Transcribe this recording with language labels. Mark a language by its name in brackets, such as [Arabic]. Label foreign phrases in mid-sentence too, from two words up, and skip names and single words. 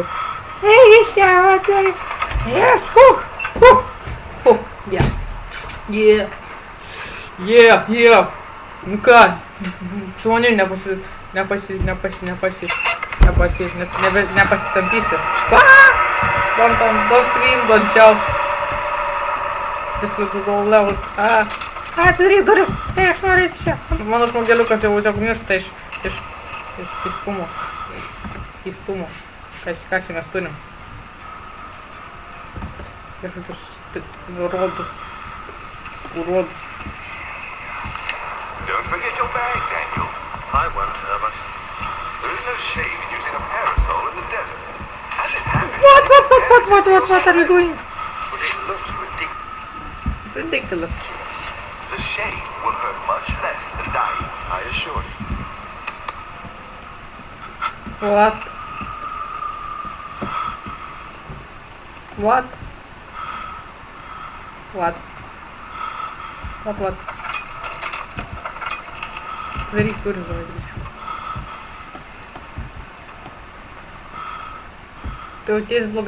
[Lithuanian] Ei, iš čia, atėjai. [English] Yes, Yeah. [Lithuanian] Nu ką, su manim nepasitampysi. [English] Don't scream, don't shout. Just look go level. [Lithuanian] Atidaryk duris, tai aš noriu eiti čia. Mano žmogeliukas jau miršta iš keistumo. Ką čia mes turim? Kažkokius urodus. [English] Don't forget your bag, Daniel. I won't, Herbert. There is no shame in using a parasol in the desert. As it happens, What are you doing? But it looks ridiculous. Ridiculous. the shame will hurt much less than dying, I assure you. What? [Lithuanian] Daryk kuris greičiau. Tu jauties blogai.